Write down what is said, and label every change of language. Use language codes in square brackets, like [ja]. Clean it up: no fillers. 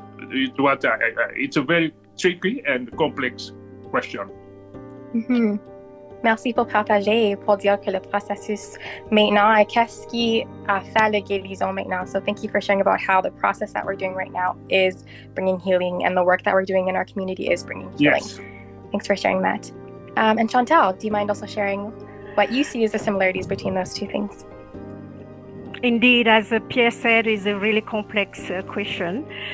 [en] It's a very tricky and complex question. Mhm. [fr] Merci pour partager, pour dire que le processus maintenant et qu'est-ce qui a fait la guérison maintenant. [en] So thank you for sharing about how the process that we're doing right now is bringing healing and the work that we're doing in our community is bringing healing. Yes. Thanks for sharing that. And Chantal, do you mind also sharing what you see as the similarities between those two things? Indeed, as Pierre said, is a really complex question.